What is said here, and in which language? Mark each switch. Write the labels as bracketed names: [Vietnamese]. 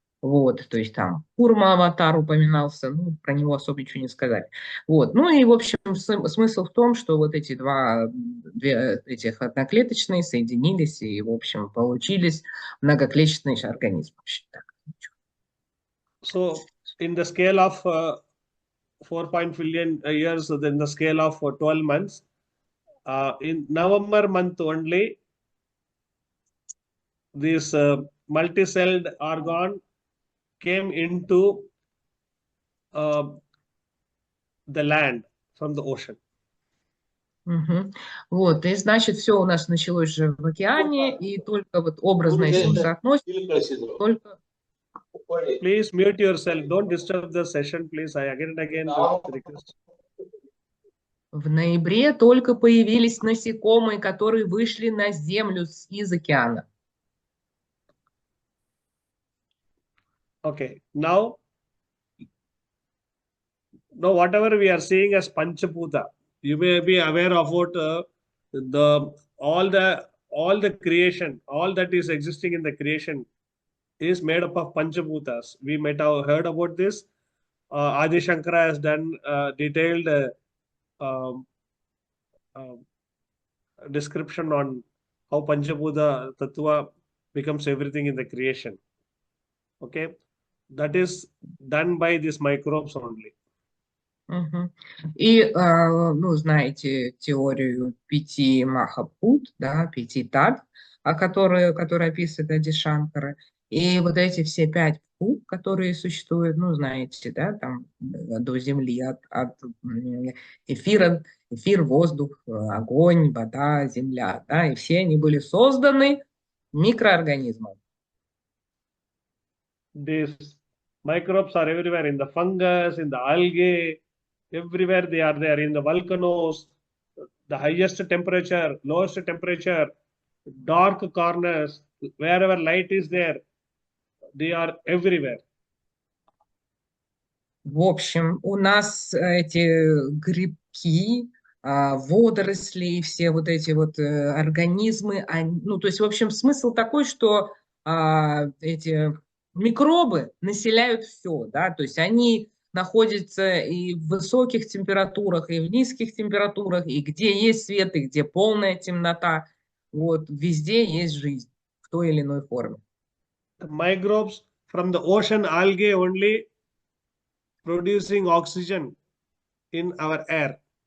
[Russian] Вот, то есть там Курма-аватар упоминался, ну, про него особо ничего не сказать. Вот, ну и, в общем, смысл в том, что вот эти две этих одноклеточные соединились и, в общем, получились многоклеточный организм. [English] So, in the scale of 4 billion years, then the scale of 12 months, in November month only, this multi-celled organ came into the land from the ocean. Угу. [Russian] Вот, и значит, все у нас началось же в океане, и только вот образно, если мы соотносим, только... [English] Please mute yourself. Don't disturb the session, please. I again and again request. [Russian] В ноябре только появились насекомые, которые вышли на Землю из океана. [English] Okay, now whatever we are seeing as Panchabhuta, you may be aware of what the all the creation, all that is existing in the creation is made up of Panchabhutas. We might have heard about this. Adi Shankara has done detailed um, uh, description on how Panchabhuta Tattva becomes everything in the creation. Okay, that is done by these microbes only. Угу. [Russian] И, ну, знаете теорию 5 Махабхут, да, 5 тат, которая описывает Ади Шанкара. И вот эти все 5 пут, которые существуют, ну, знаете, да, там до Земли, от эфира, эфир, воздух, огонь, вода, земля, да, и все они были созданы микроорганизмом. [English] These microbes are everywhere in the fungus, in the algae, everywhere they are there in the volcanoes, the highest temperature, lowest temperature, dark corners, wherever light is there, they are everywhere. [Russian] В общем, у нас эти грибки, водоросли и все вот эти вот организмы, ну, то есть, в общем, смысл такой, что эти микробы населяют все, да, то есть они находятся и в высоких температурах, и в низких температурах, и где есть свет, и где полная темнота, вот, везде есть жизнь в той или иной форме. [English] The microbes from the ocean algae only producing oxygen in our air.